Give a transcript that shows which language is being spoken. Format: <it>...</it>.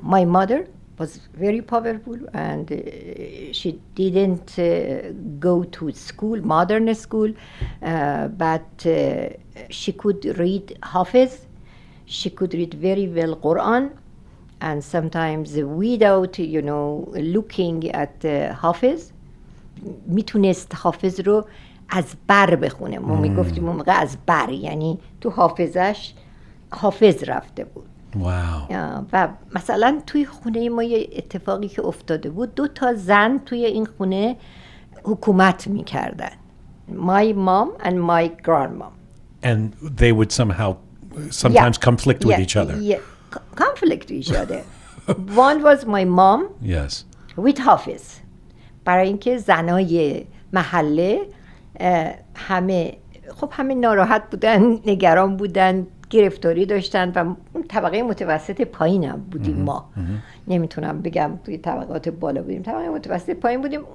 <en>My mother was very powerful, and she didn't go to school, modern school, but she could read Hafiz. She could read very well Quran, and sometimes without, you know, looking at Hafiz,</en> <fa>میتونست حافظ رو از بر بخونه. ما میگفتیم اون موقع از بر، یعنی تو حافظش حافظ رفته بود.</fa> <en>Wow.</en> <fa>و مثلا توی خونه ما یه اتفاقی که افتاده بود، 2 زن توی این خونه حکومت میکردن.</fa> <en>My mom and my grandmom. And they would sometimes conflict with each other. Yeah, conflict each other. One was my mom. Yes. with Hafiz.</en> <fa>برای اینکه زنای محله همه ناراحت بودن، نگران بودن، گرفتاری داشتن و اون طبقه متوسط پایینم بودیم ما. نمیتونم بگم توی طبقات بالا بودیم، طبقه متوسط پایین بودیم.</fa>